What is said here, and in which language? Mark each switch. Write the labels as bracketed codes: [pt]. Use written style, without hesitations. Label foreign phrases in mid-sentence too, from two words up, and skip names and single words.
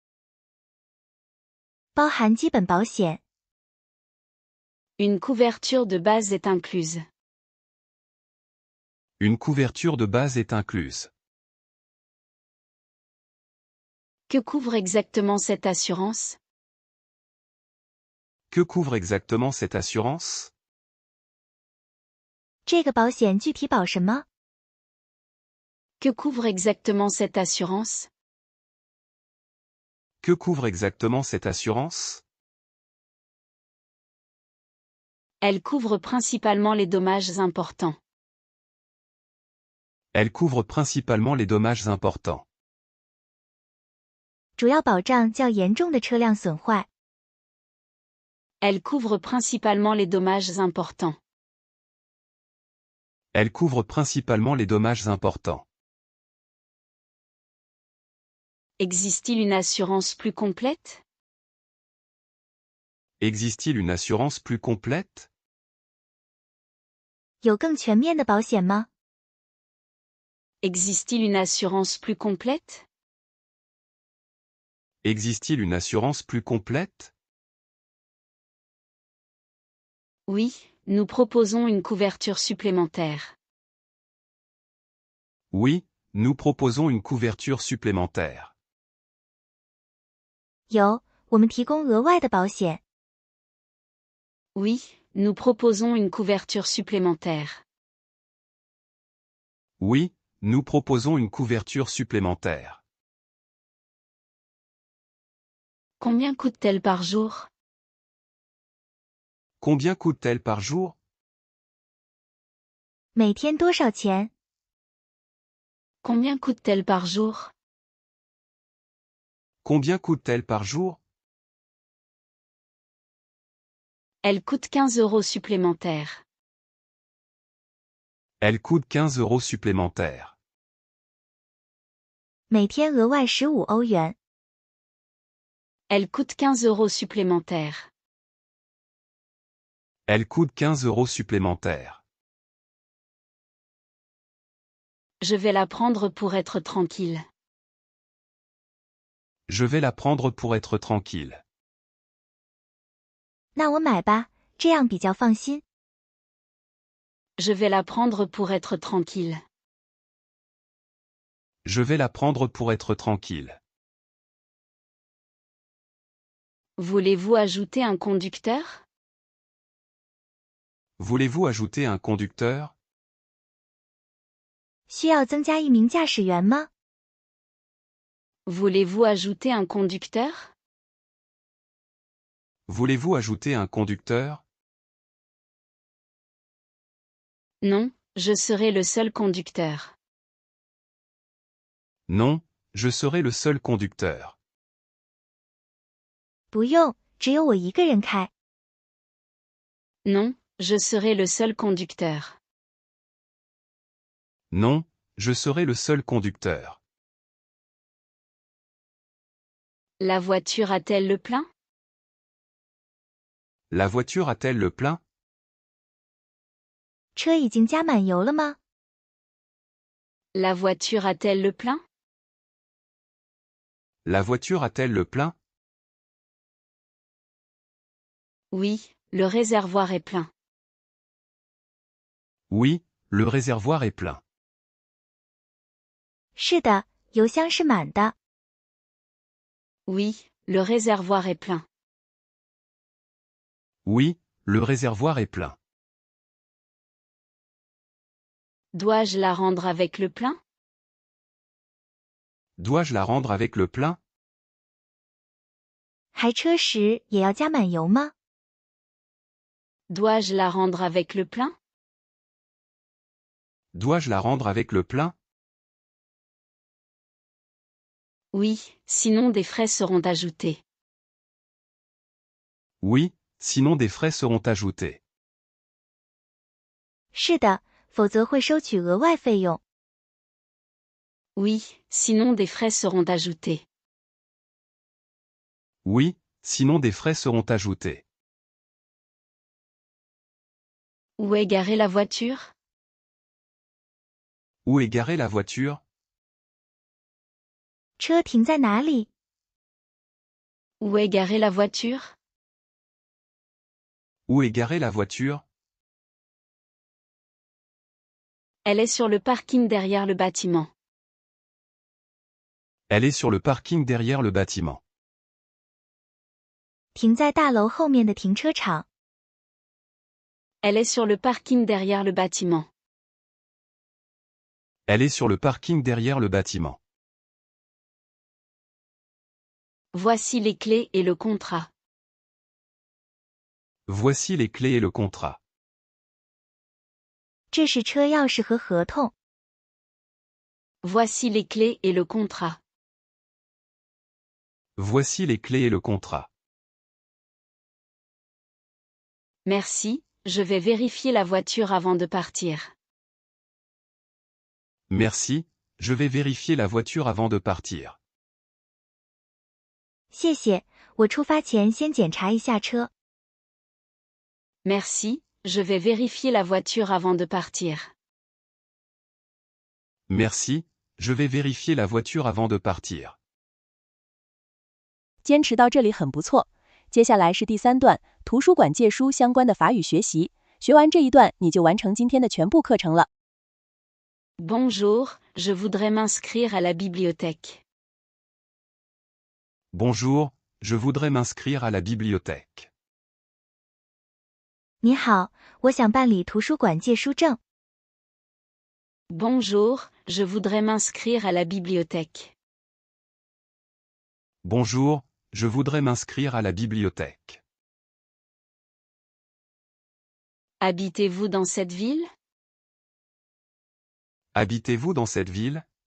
[zh] 包含基本保险。 [fr] Une couverture de base est incluse. Une couverture de base est incluse. Que couvre exactement cette assurance? Que couvre exactement cette assurance? [zh] 这个保险具体保什么？ [fr] Que couvre exactement cette assurance? Que couvre exactement cette assurance? Elle couvre principalement les dommages importants. Elle couvre principalement les dommages importants. [zh] 主要保障较严重的车辆损坏。 [fr] Elle couvre principalement les dommages importants. Elle couvre principalement les dommages importants. Existe-t-il une assurance plus complète? Existe-t-il une assurance plus complète? [zh] 有更全面的保险吗？ [fr] Existe-t-il une assurance plus complète? Existe-t-il une assurance plus complète? Oui, nous proposons une couverture supplémentaire. Oui, nous proposons une couverture supplémentaire. [zh] 有，我们提供额外的保险。 [fr] Oui, nous proposons une couverture supplémentaire. Oui, nous proposons une couverture supplémentaire. Combien coûte-t-elle par jour? Combien coûte-t-elle par jour? [zh] 每天多少钱？ [fr] Combien coûte-t-elle par jour? Combien coûte-t-elle par jour? Elle coûte 15 € supplémentaires. Elle coûte 15 € supplémentaires. [zh] 每天额外15欧元。 [fr] Elle coûte 15 € supplémentaires. Elle coûte 15 € supplémentaires. Je vais la prendre pour être tranquille. Je vais la prendre pour être tranquille. [zh] 那我买吧，这样比较放心。 [fr] Je vais la prendre pour être tranquille. Je vais la prendre pour être tranquille. Voulez-vous ajouter un conducteur? Voulez-vous ajouter un conducteur? [zh] 需要增加一名驾驶员吗？ [fr] Voulez-vous ajouter un conducteur? Voulez-vous ajouter un conducteur? Non, je serai le seul conducteur. Non, je serai le seul conducteur. [zh] 不用，只有我一个人开。 [fr] Non, je serai le seul conducteur. Non, je serai le seul conducteur. La voiture a-t-elle le plein? La voiture a-t-elle le plein? [zh] 车已经加满油了吗？ [fr] La voiture a-t-elle le plein? La voiture a-t-elle le plein? Oui, le réservoir est plein. Oui, le réservoir est plein. [zh] 是的，油箱是满的。 [fr] Oui, le réservoir est plein. Oui, le réservoir est plein. Dois-je la rendre avec le plein? Dois-je la rendre avec le plein? [zh] 开车时也要加满油吗？ [fr] Dois-je la rendre avec le plein? Dois-je la rendre avec le plein? Oui, sinon des frais seront ajoutés. Oui, sinon des frais seront ajoutés. [zh] 是的，否则会收取额外费用。 [fr] Oui, sinon des frais seront ajoutés. Oui, sinon des frais seront ajoutés. Où est garée la voiture? Où est garée la voiture? [zh] 车停在哪里？ [fr] Où est garée la voiture? Où est garée la voiture? Elle est sur le parking derrière le bâtiment. Elle est sur le parking derrière le bâtiment. [zh] 停在大楼后面的停车场。 [fr] Elle est sur le parking derrière le bâtiment. Elle est sur le parking derrière le bâtiment. Voici les clés et le contrat. Voici les clés et le contrat. [zh] 这是车钥匙和合同。 [fr] Voici les clés et le contrat. Voici les clés et le contrat. Merci, je vais vérifier la voiture avant de partir. Merci, je vais vérifier la voiture avant de partir. [zh] 谢谢，我出发前先检查一下车。 [fr] Merci, je vais vérifier la voiture avant de partir. Merci, je vais vérifier la voiture avant de partir. [zh] 坚持到这里很不错。接下来是第3段，图书馆借书相关的法语学习。学完这一段，你就完成今天的全部课程了。 [fr] Bonjour, je voudrais m'inscrire à la bibliothèque. Bonjour, je voudrais m'inscrire à la bibliothèque. [zh] 你好，我想办理图书馆借书证。 [fr] Bonjour, je voudrais m'inscrire à la bibliothèque. Bonjour, je voudrais m'inscrire à la bibliothèque. Habitez-vous dans cette ville? Habitez-vous dans cette ville?